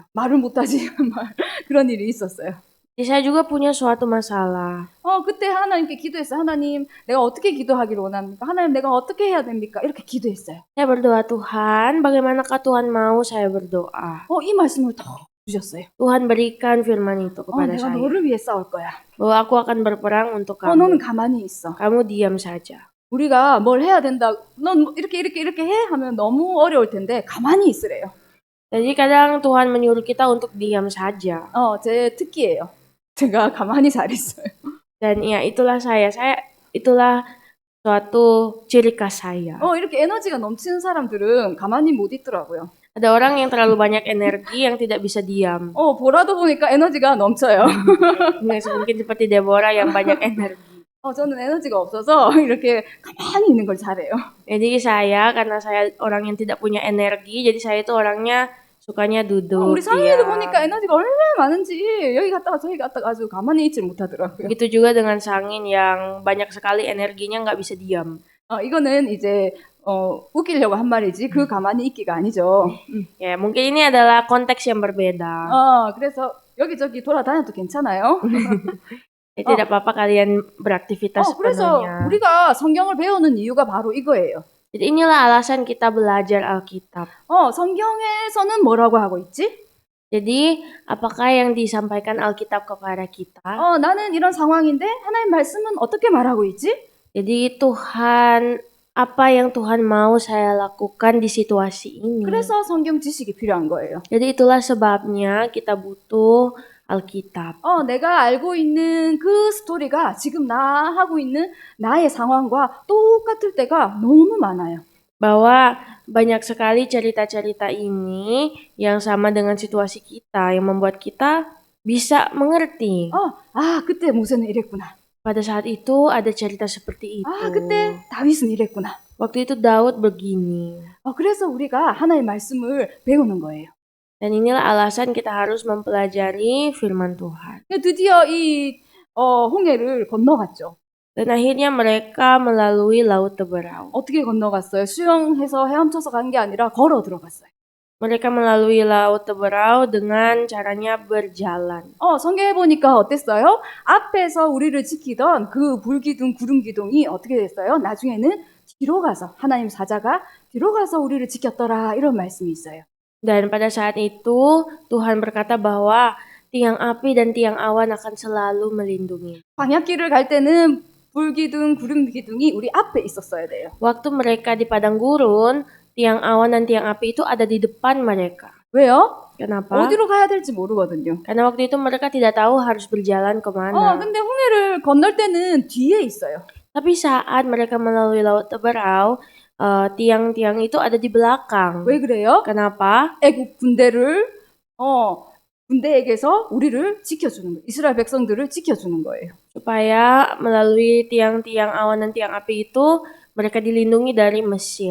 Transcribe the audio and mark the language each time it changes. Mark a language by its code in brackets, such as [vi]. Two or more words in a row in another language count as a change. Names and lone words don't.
[ko] 말을 못하지 그런 일이 있었어요. [id] Jadi saya juga punya suatu masalah. [ko] 그때 하나님께 기도했어요. 하나님, 내가 어떻게 기도하기를 원합니까? 하나님, 내가 어떻게 해야 됩니까? 이렇게 기도했어요. [id] Saya berdoa, Tuhan, bagaimanakah Tuhan mau saya berdoa? [ko] 이 말씀을 더 주셨어요. [id] Tuhan berikan firman itu kepada [ko] 내가 [id] saya. [ko] 너를 위해 싸울 거야. [id] Bahwa aku akan berperang untuk [ko] 너는 [id] kamu. [ko] 가만히 있어. [id] Kamu diam saja. [ko] 우리가 뭘 해야 된다. 넌 이렇게 해 하면 너무 어려울 텐데 가만히 있으래요. [id] Jadi kadang Tuhan menyuruh kita untuk diam saja. [ko] 제 특기예요. 제가 가만히 잘 있어요. [id] Dan ya itulah saya. Itulah suatu ciri khas saya. [ko] 이렇게 에너지가 넘치는 사람들은 가만히 못 있더라고요. [id] Ada orang yang terlalu banyak energi yang tidak bisa diam. [ko] 보라도 보니까 에너지가 넘쳐요. [id] Mungkin seperti Deborah yang banyak energi. [ko] 저는 에너지가 없어서 이렇게 가만히 있는 걸 잘해요. [id] Jadi karena saya orang yang tidak punya energi, jadi saya itu orangnya sukanya duduk. [ko] 우리 상인이도 [id] diam. [ko] 보니까 에너지가 얼마나 많은지 여기 갔다가 저기 갔다가 아주 가만히 있질 못하더라고요. [id] Begitu juga dengan Sangin yang banyak sekali energinya nggak bisa diam. [ko] 이거는 이제 웃기려고 한 말이지 그 가만히 있기가 아니죠. [id] Ya mungkin ini adalah konteks yang berbeda. [ko] 그래서 여기저기 돌아다녀도 괜찮아요. [id] Tidak apa-apa kalian beraktivitas [ko] 그래서 [id] sepenuhnya. [ko] 우리가 성경을 배우는 이유가 바로 이거예요. [id] Jadi inilah alasan kita belajar Alkitab. [ko] 성경에서는 뭐라고 하고 있지? [id] Jadi apakah yang disampaikan Alkitab kepada kita? [ko] 나는 이런 상황인데 하나님 말씀은 어떻게 말하고 있지? [id] Jadi apa yang Tuhan mau saya lakukan di situasi ini? [ko] 그래서 성경 지식이 필요한 거예요. [id] Jadi itulah sebabnya kita butuh Alkitab. [ko] 내가 알고 있는 그 스토리가 지금 나 하고 있는 나의 상황과 똑같을 때가 너무 많아요. [id] Bahwa banyak sekali cerita-cerita ini yang sama dengan situasi kita yang membuat kita bisa mengerti. [ko] 그때 모세는 이랬구나. [id] Pada saat itu ada cerita seperti itu. [ko] 그때 다윗은 이랬구나. [id] Waktu itu Daud begini. [ko] 그래서 우리가 하나님의 말씀을 배우는 거예요. [id] Dan inilah alasan kita harus mempelajari firman Tuhan. [ko] 드디어 이 홍해를 건너갔죠. [id] Dan akhirnya mereka melalui Laut Teberau. [ko] 어떻게 건너갔어요? 수영해서 헤엄쳐서 간 게 아니라 걸어 들어갔어요. [id] Mereka melalui Laut Teberau dengan caranya berjalan. [ko] 성경에 보니까 어땠어요? 앞에서 우리를 지키던 그 불기둥, 구름기둥이 어떻게 됐어요? 나중에는 뒤로 가서 하나님 사자가 뒤로 가서 우리를 지켰더라 이런 말씀이 있어요. [id] Dan pada saat itu Tuhan berkata bahwa tiang api dan tiang awan akan selalu melindungi. [ko] 광야길을 갈 때는 불기둥, 구름기둥이 우리 앞에 있었어야 돼요. [id] Waktu mereka di padang gurun, tiang awan dan tiang api itu ada di depan mereka. [ko] 왜요? [id] Kenapa? [ko] 어디로 가야 될지 모르거든요. [id] Karena waktu itu mereka tidak tahu harus berjalan kemana. [ko] 근데 홍해를 건널 때는 뒤에 있어요. [id] Tapi saat mereka melalui Laut Teberau, tiang-tiang itu ada di belakang. [ko] 왜 그래요? [id] Kenapa? [ko] 애국 군대에게서 우리를 지켜주는 거예요. 이스라엘 백성들을 지켜주는 거예요. [id] Supaya melalui tiang-tiang awan dan tiang api itu mereka dilindungi dari Mesir.